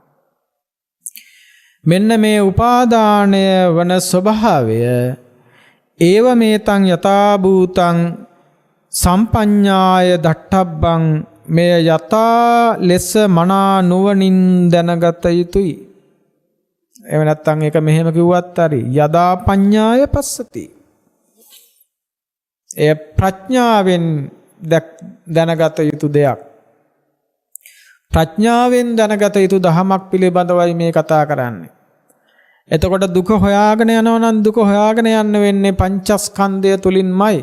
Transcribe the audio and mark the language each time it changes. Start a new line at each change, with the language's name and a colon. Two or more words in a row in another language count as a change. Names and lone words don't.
Sinhala: මෙන්න මේ උපාදානය වන ස්වභාවය
Pali: ඒව මේතං යථා භූතං සම්පඤ්ඤාය දට්ඨබ්බං
Sinhala: මේ යතා ලෙස මනා නුවණින් දැනගත යුතුයි. එහෙම නැත්නම් ඒක මෙහෙම කිව්වත් හරි
Pali: යදා පඤ්ඤාය පස්සති.
Sinhala: එය ප්‍රඥාවෙන් දැනගත යුතු දෙයක්. ප්‍රඥාවෙන් දැනගත යුතු දහමක් පිළිබඳවයි මේ කතා කරන්නේ. එතකොට දුක හොයාගෙන යනවා නම් දුක හොයාගෙන යන්න වෙන්නේ පංචස්කන්ධය තුලින්මයි.